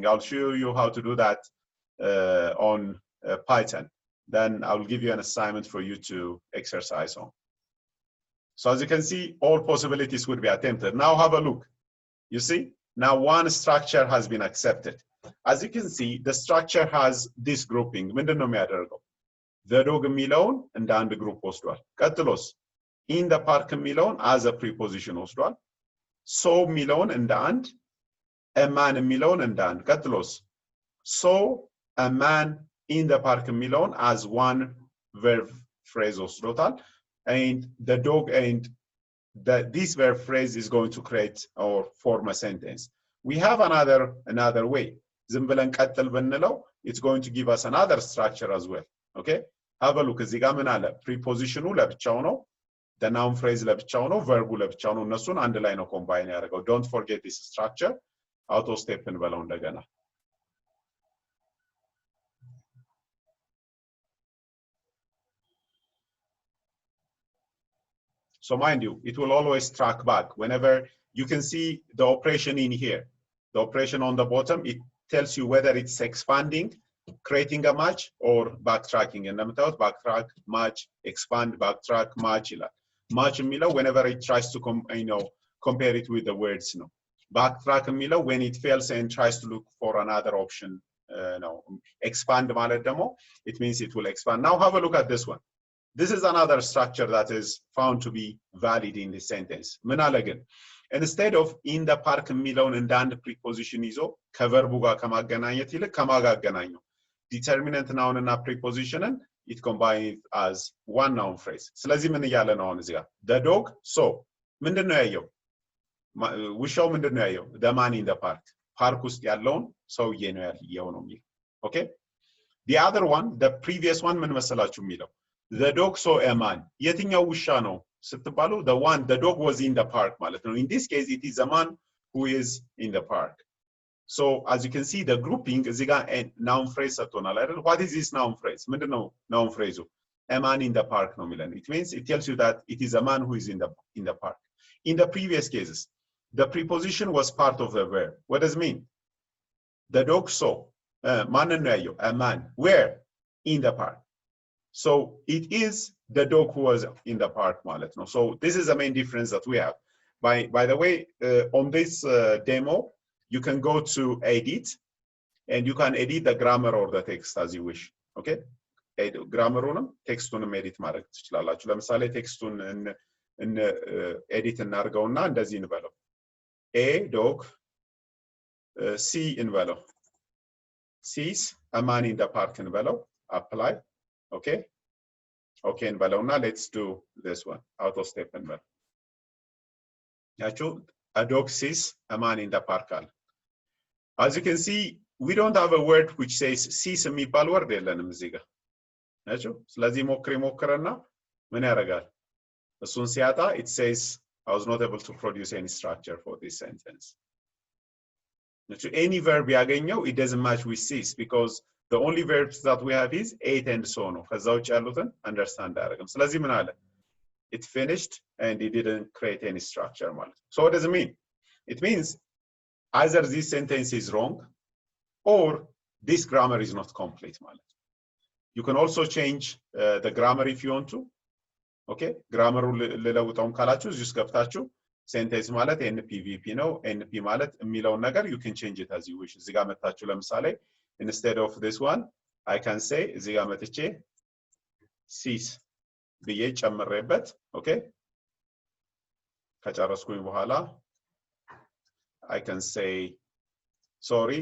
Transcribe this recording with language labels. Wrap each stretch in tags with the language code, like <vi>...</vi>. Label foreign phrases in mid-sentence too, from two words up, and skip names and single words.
<en>I'll show you how to do that on Python. Then I'll give you an assignment for you to exercise on. So as you can see, all possibilities would be attempted. Now have a look. You see? Now one structure has been accepted. As you can see, the structure has this grouping.</en> <am>ምንድን ነው የሚያደርገው?</am> <en>The dog</en> <am>የሚለውን እንደ አንድ ግሩፕ ወስዷል። ቀጥሎስ</am> <en>in the park</en> <am>የሚለውን</am> <en>as a preposition</en> <am>ወስዷል። so የሚለውን እንደ አንድ፣</am> <en>a man</en> <am>የሚለውን እንደ አንድ። ቀጥሎስ</am> <en>so a man in the park</en> <am>የሚለውን</am> <en>as one verb phrase</en> <am>ወስዶታል.</am> <en>And the dog and this verb phrase is going to create or form a sentence. We have another way.</en> <am>ዝም ብለን ቀጥል ብንለው</am> <en>it's going to give us another structure as well. Okay? Have a look.</en> <am>እዚህ ጋር ምን አለ? prepositionኑ ለብቻው ነው፣</am> <en>the noun phrase</en> <am>ለብቻው ነው፣ verbu ለብቻው ነው። እነሱን አንድ ላይ ነው combine ያደርገው.</am> <en>Don't forget this structure. auto step</en> <am>እንበለው እንደገና።</am> <en>So mind you, it will always track back. Whenever you can see the operation in here, the operation on the bottom, it tells you whether it's expanding, creating a match, or backtracking. And backtrack, match, expand, backtrack, match. Match የሚለው whenever it tries to compare it with the words. Backtrack የሚለው when it fails and tries to look for another option. Expand</en> <am>ማለት ደግሞ</am> <en>it means it will expand. Now have a look at this one. This is another structure that is found to be valid in this sentence.</en> <am>ምን አለ ግን?</am> <en>Instead of in the park</en> <am>የሚለውን እንደ አንድ preposition ይዞ ከቨርቡ ጋር ከማገናኘት ይልቅ ከማጋ አገናኘው።</am> <en>Determinant noun</en> <am>እና prepositionen</am> <en>it combined as one noun phrase.</en> <am>ስለዚህ ምን እያለ ነው አሁን እዚህ ጋር?</am> <en>The dog saw.</en> <am>ምንድን ነው ያየው? ውሻው ምንድን ነው ያየው?</am> <en>The man in the park.</en> <am>ፓርክ ውስጥ ያለውን ሰውዬ ነው ያየው ነው የሚለው። Okay?</am> <en>The other one, the previous one</en> <am>ምን መሰላችሁ የሚለው?</am> <en>The dog saw a man.</en> <am>የትኛው ውሻ ነው ስትባሉ</am> <en>the dog was in the park</en> <am>ማለት ነው.</am> <en>In this case it is a man who is in the park. So as you can see the grouping</en> <am>እዚህ ጋር</am> <en>noun phrase</en> <am>ሰጥቶናል አይደል?</am> <en>What is this noun phrase? ምንድነው noun phrase? A man in the park</en> <am>ነው የሚለን.</am> <en>It means it tells you that it is a man who is in the park. In the previous cases the preposition was part of the verb. What does it mean? The dog saw</en> <am>ማንን ነው ያየው?</am> <en>A man. Where? In the park. So it is the dog who was in the park</en> <am>ማለት ነው.</am> <en>So this is the main difference that we have. By the way, on this demo, you can go to edit and you can edit the grammar or the text as you wish. Okay?</en> <am>Grammaruንም ቴክስቱንም ኤዲት ማድረግ ትችላላችሁ። ለምሳሌ ቴክስቱን ኤዲት እናድርገውና እንደዚህ እንበለው።</am> <en>A dog C</en> <am>እንበለው።</am> <en>Sees a man in the park</en> <am>እንበለው።</am> <en>Apply. Okay? Okay, እንበለውና let's do this one. Auto step</en> <am>እንበለው። ያችሁ</am> <en>a dog sees a man in the park አለ። As you can see, we don't have a word which says sees</en> <am>የሚባል ወርድ የለንም እዚህ ጋር። ያችሁ ስለዚህ ሞክረና ምን ያደርጋል? እሱን ሲያጣ</am> <en>it says I was not able to produce any structure for this sentence. ያችሁ any verb ያገኘው it doesn't match with sees because the only verbs that we have is ate and so</en> <am>ነው። ከዛ ውጭ ያሉትን</am> <en>understand</en> <am>አያደርግም። ስለዚህ ምን አለ?</am> <en>It finished and it didn't create any structure</en> <am>ማለት ነው።</am> <en>So what does it mean? It means either this sentence is wrong or this grammar is not complete</en> <am>ማለት ነው።</am> <en>You can also change the grammar if you want to. Okay, grammar</en> <am>ልለውጠውም ካላችሁ እዚህ ውስጥ ገብታችሁ ሴንቴንስ ማለት NPVP ነው። NP ማለት የሚለውን ነገር</am> <en>you can change it as you wish።</en> <am>እዚህ ጋር መጣችሁ ለምሳሌ</am> <en>instead of this one I can say</en> <am>እዚህ ጋር መጥቼ cease ብዬ ጨምሬበት ኦኬ ከጨረስኩኝ በኋላ</am> <en>I can say sorry.</en>